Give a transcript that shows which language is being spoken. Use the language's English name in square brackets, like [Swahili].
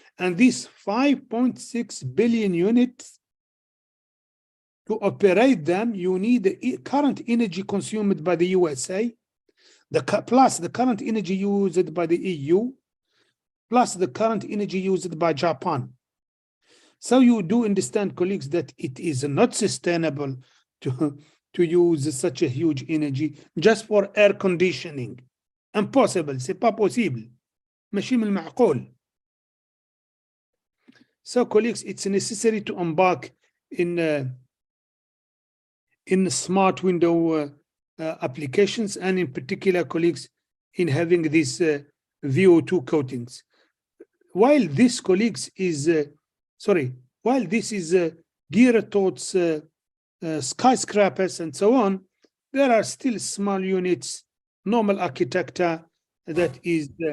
[English] And these 5.6 billion units, to operate them, you need the current energy consumed by the USA, plus the current energy used by the EU, plus the current energy used by Japan. So you do understand, colleagues, that it is not sustainable to use such a huge energy just for air conditioning. [French] Impossible, c'est pas possible. [Arabic] ماشي من المعقول. [English] So, colleagues, it's necessary to embark in in smart window applications, and in particular, colleagues, in having these VO2 coatings. While this, colleagues, is while this is geared towards skyscrapers and so on, there are still small units, normal architecture that is